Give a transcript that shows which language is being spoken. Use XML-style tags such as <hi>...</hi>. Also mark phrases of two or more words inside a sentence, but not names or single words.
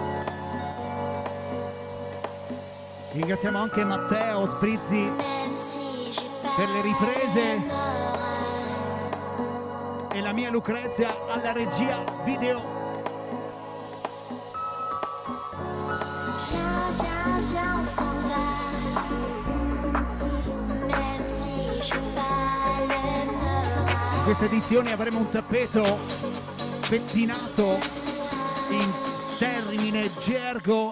<it>Ringraziamo anche Matteo Sprizzi</it> <fr>Même si j'ai pas</fr> <it>per le riprese</it> <fr>le moral.</fr> <it>e la mia Lucrezia alla regia video.</it> <fr>Viens, viens, viens, on s'en va, même si j'ai pas le moral.</fr> <it>In questa edizione avremo un tappeto pettinato in termine gergo.</it>